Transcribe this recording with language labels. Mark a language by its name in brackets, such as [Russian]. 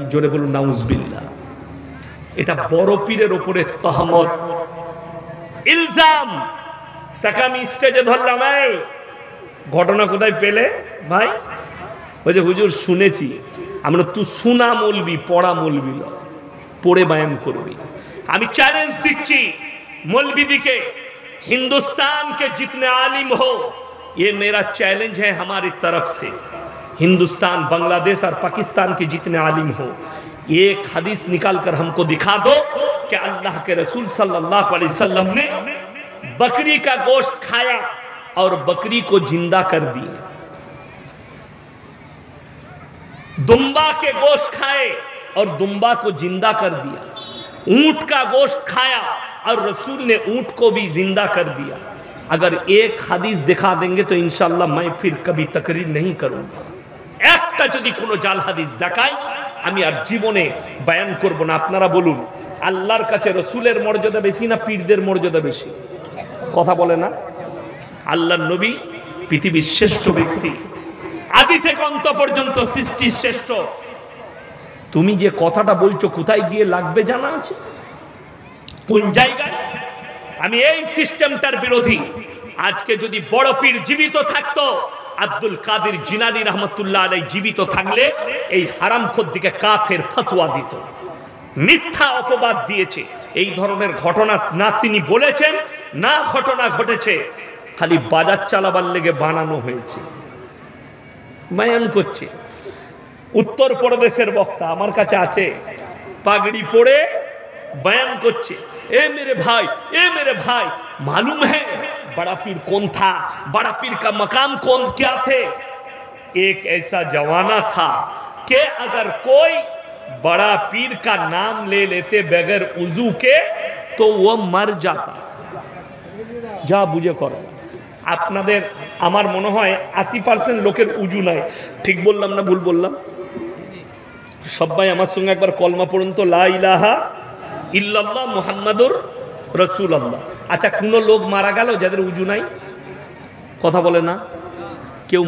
[Bangla] জোরে বলুন নাউজুবিল্লাহ। এটা বড় পীরের উপরে তহমত, ইলজাম। তাকে আমি স্টেজে ধরলাম, এই ঘটনা কোথায় পেলে ভাই? বলছে হুজুর শুনেছি। আমরা তুই সুনা মৌলবি, পড়া মৌলবি, পড়ে বয়ান করবি। আমি চ্যালেঞ্জ দিচ্ছি [Hindi] मौलवी दिखे, हिंदुस्तान के जितने आलिम हो, ये मेरा चैलेंज है हमारी तरफ से। हिंदुस्तान, बांग्लादेश और पाकिस्तान के जितने आलिम हो, एक हदीस निकाल कर हमको दिखा दो कि अल्लाह के रसूल सल्लल्लाहु अलैहि वसल्लम ने बकरी का गोश्त खाया और बकरी को जिंदा कर दिया, दुम्बा के गोश्त खाए और दुम्बा को जिंदा कर दिया, ऊंट का गोश्त खाया और रसूल ने ऊंट को भी जिंदा कर दिया। अगर एक हदीस दिखा देंगे तो इंशाअल्लाह मैं फिर कभी तकरीर नहीं करूंगा। [Bangla] একটা যদি কোনো জাল হাদিস দেখায় আমি আর জীবনে বয়ান করব না। আপনারা বলুন, আল্লাহর কাছে রসুলের মর্যাদা বেশি না পীরদের মর্যাদা বেশি? কথা বলে না? আল্লাহর নবী পৃথিবীর শ্রেষ্ঠ ব্যক্তি, আদি থেকে অন্ত পর্যন্ত সৃষ্টির শ্রেষ্ঠ। তুমি যে কথাটা বলছো কোথায় গিয়ে লাগবে জানা আছে? কোন জায়গায়? আমি এই সিস্টেমটার বিরোধী। আজকে যদি বড় পীর জীবিত থাকতো, আব্দুল কাদের জিলানী রহমতুল্লাহ আলাইহি জীবিত থাকলে এই হারামখোর দিকে কাফের ফতোয়া দিত, মিথ্যা অপবাদ দিয়েছে। এই ধরনের ঘটনা না তিনি বলেছেন, না ঘটনা ঘটেছে, খালি বাজার চালাবার লেগে বানানো হয়েছে। বয়ান করছে, উত্তরপ্রদেশের বক্তা আমার কাছে আছে, পাগড়ি পরে बयान করছে, [Hindi] ए मेरे भाई मालूम है बड़ा पीर कौन था, बड़ा पीर का मकाम कौन क्या थे। एक ऐसा जमाना था कि अगर कोई बड़ा पीर का नाम ले लेते बगैर उजू के तो वो मर जाता। [Bangla] যা বুঝে করো। আপনাদের আমার মনে হয় 80% লোকের উজু নাই, ঠিক বললাম না ভুল বললাম? সবাই আমার সঙ্গে একবার কলমা পড়ুন তো, লা ইলাহা ইল্লাল্লাহ মুহাম্মাদুর রাসূলুল্লাহ। আচ্ছা, কোন লোক মারা গেল যাদের উজু নাই? কথা বলে না কেউ?